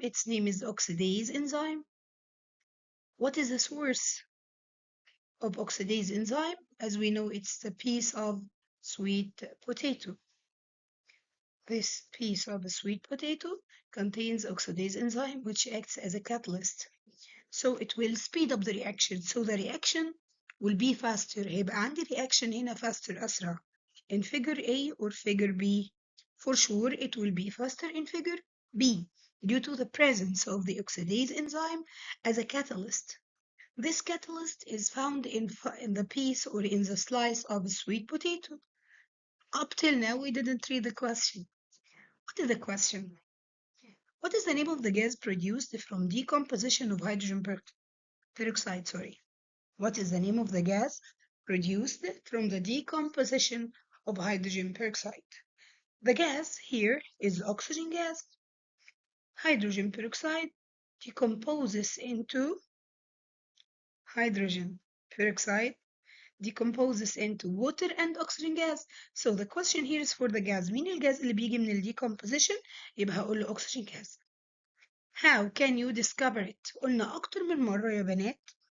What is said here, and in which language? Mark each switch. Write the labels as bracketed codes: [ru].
[en] Its name is oxidase enzyme. What is the source of oxidase enzyme? As we know, it's the piece of sweet potato. This piece of sweet potato contains oxidase enzyme, which acts as a catalyst. So it will speed up the reaction. So the reaction will be faster. [ar] هيبقى عندي reaction هنا faster أسرع. [en] In figure A or figure B, for sure it will be faster in figure B due to the presence of the oxidase enzyme as a catalyst. This catalyst is found in the piece or in the slice of sweet potato. Up till now, we didn't read the question. What is the question? What is the name of the gas produced from decomposition of hydrogen peroxide? Sorry. What is the name of the gas produced from the decomposition of hydrogen peroxide? The gas here is oxygen gas. Hydrogen peroxide decomposes into hydrogen peroxide decomposes into water and oxygen gas. So the question here is for the gas. [ar] مين الجاز اللي بيجي من ال decomposition؟ يبقى هقول له oxygen gas. [en] How can you discover it؟ [ar] قلنا أكتر من مرة يا بنات.